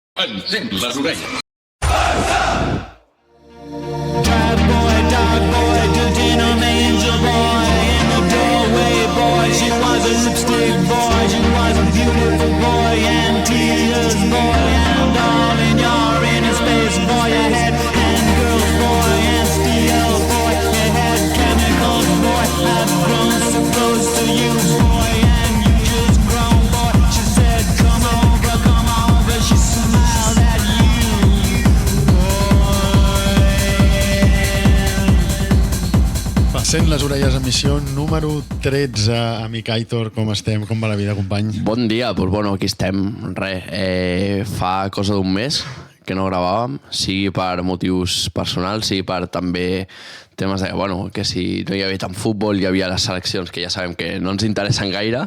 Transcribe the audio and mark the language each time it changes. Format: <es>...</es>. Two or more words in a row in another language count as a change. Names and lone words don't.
<ca>Encén les orelles.</ca> <en>Dark boy, denim angel boy. In the doorway, boy. She was a lipstick boy. She was a beautiful boy. And tears, boy. And all in your inner space, boy. You had hand girls, boy. And steel, boy. You had chemicals, boy. I've grown so close to you, boy. And you just grown, boy. She said, come over. She smiled at you, boy.</en> <ca>Sent les orelles, emissió número 13. Amic Aitor, com estem? Com va la vida, company? Bon dia, doncs bueno, aquí estem. Fa cosa d'un mes que no gravàvem, sigui per motius personals, sigui per també temes de que si no hi havia tant futbol, hi havia les seleccions que ja sabem que no ens interessen gaire.</ca>